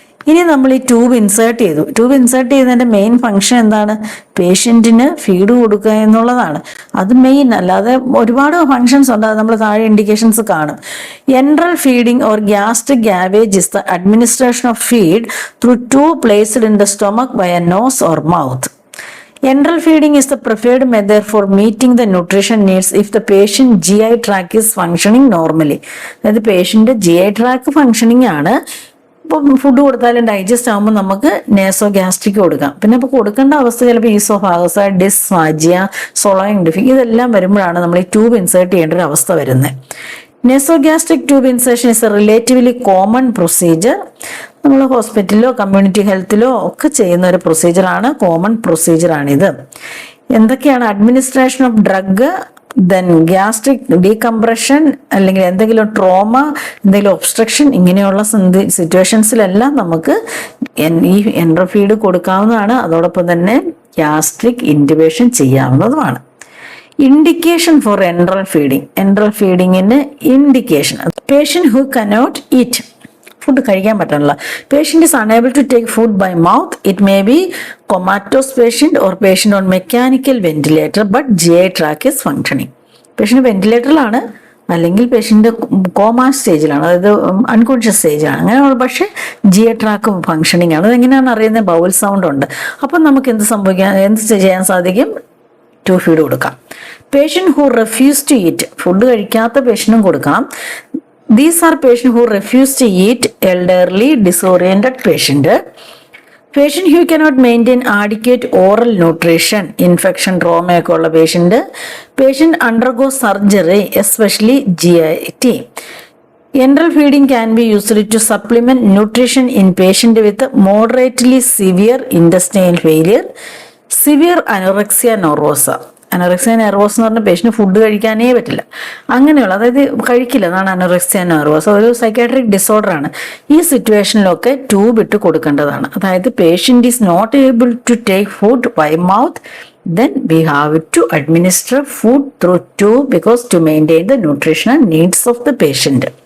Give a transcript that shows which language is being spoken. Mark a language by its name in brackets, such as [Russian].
[Malayalam] ഇനി നമ്മൾ ഈ ട്യൂബ് ഇൻസേർട്ട് ചെയ്തതിന്റെ മെയിൻ ഫംഗ്ഷൻ എന്താണ്? പേഷ്യന്റിന് ഫീഡ് കൊടുക്കുക എന്നുള്ളതാണ്. അത് മെയിൻ. അല്ലാതെ ഒരുപാട് ഫങ്ഷൻസ് ഉണ്ട്, അത് നമ്മൾ താഴെ ഇൻഡിക്കേഷൻസ് കാണും. [English] Enteral feeding or gastric gavage is the administration of feed through tube placed in the stomach by a nose or mouth. Enteral feeding is the preferred method for meeting the nutrition needs if the patient GI tract is functioning normally. [Malayalam] അതായത് patient GI tract functioning ആണ്. ഇപ്പോൾ food കൊടുത്താലും digest ആകുമ്പോൾ നമുക്ക് നേസോഗ്യാസ്ട്രിക് കൊടുക്കാം. പിന്നെ ഇപ്പോൾ കൊടുക്കേണ്ട അവസ്ഥ ചിലപ്പോൾ ഈസോഫാഗസ്, ഡിസ്ഫാജിയ, സൊളോയിങ് ഇതെല്ലാം വരുമ്പോഴാണ് നമ്മൾ ഈ ട്യൂബ് ഇൻസേർട്ട് ചെയ്യേണ്ട ഒരു അവസ്ഥ വരുന്നത്. [English] Nasogastric tube insertion is a relatively common procedure. [Malayalam] നമ്മൾ ഹോസ്പിറ്റലിലോ കമ്മ്യൂണിറ്റി ഹെൽത്തിലോ ഒക്കെ ചെയ്യുന്ന ഒരു പ്രൊസീജിയറാണ്, കോമൺ പ്രൊസീജിയറാണിത്. എന്തൊക്കെയാണ്? Administration of drug, then gastric decompression, അല്ലെങ്കിൽ എന്തെങ്കിലും ട്രോമ, എന്തെങ്കിലും ഒബ്സ്ട്രക്ഷൻ, ഇങ്ങനെയുള്ള സിറ്റുവേഷൻസിലെല്ലാം നമുക്ക് ഈ എൻട്രൽ ഫീഡ് കൊടുക്കാവുന്നതാണ്. അതോടൊപ്പം തന്നെ gastric intubation ചെയ്യാവുന്നതുമാണ്. [English] Indication for enteral feeding. Enteral feeding in indication. Patient who cannot eat. [Malayalam] Food കഴിക്കാൻ പറ്റണില്ല. [English] Patient is unable to take food by mouth. It may be comatose patient or patient on mechanical ventilator, but GI tract is functioning. [Malayalam] Patient വെന്റിലേറ്ററിലാണ്, അല്ലെങ്കിൽ patient comma സ്റ്റേജിലാണ്, അതായത് unconscious സ്റ്റേജിലാണ്. അങ്ങനെയുള്ള പക്ഷേ GI track functioning ആണ്. അതെങ്ങനെയാണ് അറിയുന്നത്? ബൗൾ സൗണ്ട് ഉണ്ട്. അപ്പം നമുക്ക് എന്ത് ചെയ്യാൻ സാധിക്കും? ടു ഫീഡ് കൊടുക്കാം. [English] Patient who refuse to eat. [Malayalam] Food കഴിക്കാത്ത പേഷ്യൻറ്റും കൊടുക്കണം. [English] These are patients who refuse to eat, elderly, disoriented patient. Patient who cannot maintain adequate oral nutrition, infection, trauma [Malayalam] ഒക്കെ ഉള്ള patient. [English] Patient undergoes surgery, especially GIT. Enteral feeding can be used to supplement nutrition in patient with moderately severe intestinal failure, severe anorexia nervosa. [Malayalam] Anorexia നെർവോസ് എന്ന് പറഞ്ഞ patient food കഴിക്കാനേ പറ്റില്ല, അങ്ങനെയുള്ള, അതായത് കഴിക്കില്ല, അതാണ് anorexia നെർവോസ്. ഒരു സൈക്കാട്രിക് ഡിസോർഡർ ആണ്. ഈ സിറ്റുവേഷനിലൊക്കെ ട്യൂബ് ഇട്ട് കൊടുക്കേണ്ടതാണ്. അതായത് [English] Patient is not able to take food by mouth, then we have to administer food through tube because to maintain the nutritional needs of the patient.